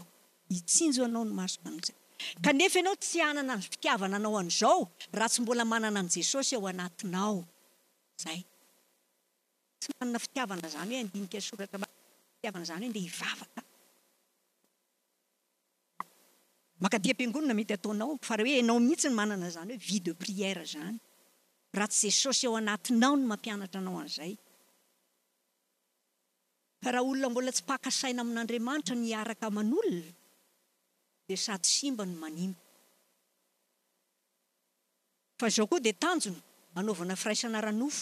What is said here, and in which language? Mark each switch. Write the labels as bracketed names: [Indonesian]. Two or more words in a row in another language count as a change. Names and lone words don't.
[Malagasy] Hitsinjo anao ny masoko an'izay. Kanefa ianao tsy hanana ny fitiavana anao an'izao raha tsy mbola manana an' Jesosy ao anatinao. Zay. Tsy manana fitiavana izany hoe handinika soratra fitiavana izany hoe ndeha hivavaka. Makaty am-piangonana mety ataonao, fa raha hoe ianao mihitsy ny manana izany hoe [French] vie de prière [Malagasy] izany. Raha tsy Jesosy ao anatinao no mampianatra anao an'izay. Raha olona mbola tsy paka saina amin'Andriamanitra ny hiaraka aman'olona, dia sady simba no manimba. Fa izao koa dia tanjona hanaovana firaisana ara-nofo.